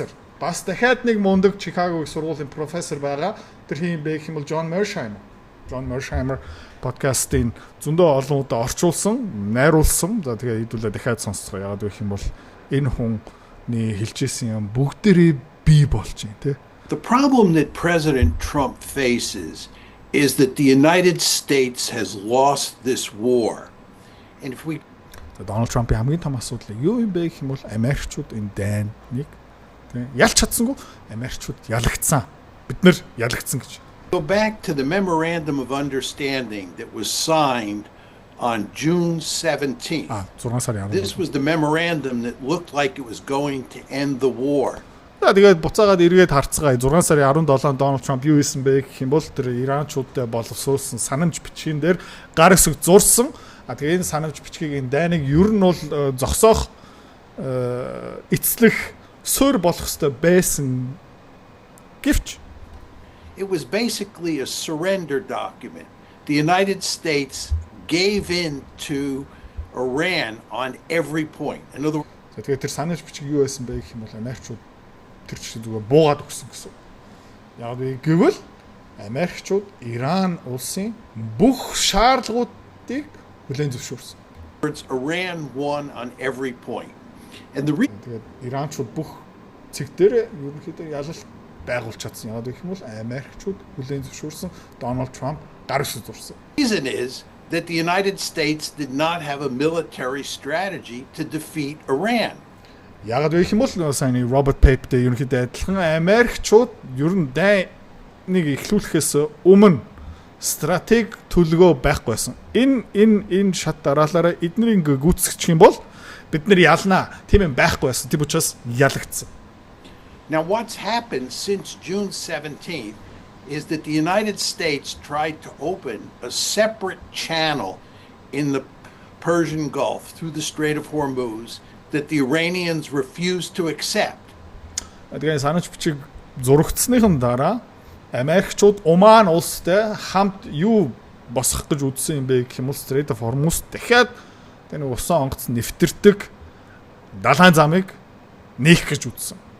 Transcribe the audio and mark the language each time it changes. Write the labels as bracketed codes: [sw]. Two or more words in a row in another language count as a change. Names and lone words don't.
[mn] Бас дахиад нэг мундаг Chicago их сургуулийн профессор байгаа. Тэр хин бэ гэх юм бол John Mearsheimer. John Mearsheimer подкастын зөндөө олон удаа орчуулсан, найруулсан. За тэгээ хэдүүлээ дахиад сонсцгоо. Яагаад вэ гэх юм бол энэ хүний хэлжсэн юм бүгдээрээ бий болж байна, тэ. [en] The problem that President Trump faces is that the United States has lost this war. And if we [mn] Donald Trump-ийн хамгийн том асуудал юу юм бэ гэх юм бол Америкчууд энэ дайныг тийм ялч чадсангүй Америкчууд ялагдсан. Бид нэр ялагдсан гэж. [en] Go back to the memorandum of understanding that was signed on June 17th. [mn] 6 сарын 10. [en] This was the memorandum that looked like it was going to end the war. [mn] Тэгээд буцаагаад эргээд харцгаая 6 сарын 17-нд Donald Trump юу хийсэн бэ гэх юм бол тэр Иранчуудтай боловсруулсан санамж бичгийн дээр гар хэсэг зурсан. Тэгээ энэ санамж бичгийн дайныг ер нь бол зогсоох эцлэх суурь болох ёстой байсан гэвч [en] it was basically a surrender document. The United States gave in to Iran on every point. In other words, [mn] тэгээ тэр санамж бичиг юу байсан бэ гэх юм бол Америкчууд тэр чинь зүгээр буугаад өгсөн гэсэн. Яг гэвэл Америкчууд Иран улсын бүх шаардлагуудыг хүлээн зөвшөөрсөн. [en] Iran won on every point. And the [mn] тэгээд Иранчууд бүх цэг дээр ерөнхийдөө ялалт байгуулж чадсан. Яг гэх юм бол Америкчууд хүлээн зөвшөөрсөн, Donald Trump гар хэсэг зурсан. [en] reason is that the United States did not have a military strategy to defeat Iran. [mn] Яг гэх юм бол сайн Robert Pape-тэй ерөнхийдөө адилхан Америкчууд ер нь дайныг эхлүүлэхээс өмнө стратеги төлөвөө байхгүй байсан. Энэ шат дараалаараа эднийг гүйцэтгэж юм бол бид нар ялнаа. Тийм юм байхгүй байсан. Тийм учраас ялагдсан. [en] Now what's happened since June 17th is that the United States tried to open a separate channel in the Persian Gulf through the Strait of Hormuz that the Iranians refused to accept. [mn] Тэгээд санамж бичиг зурагдсныхын дараа Америкчууд Оман улстай хамт юу босгох гэж үзсэн юм бэ гэх юм бол Strait of Hormuz дахиад тэр нэг усан онгоц нэвтэрдэг далайн замыг нээх гэж үзсэн.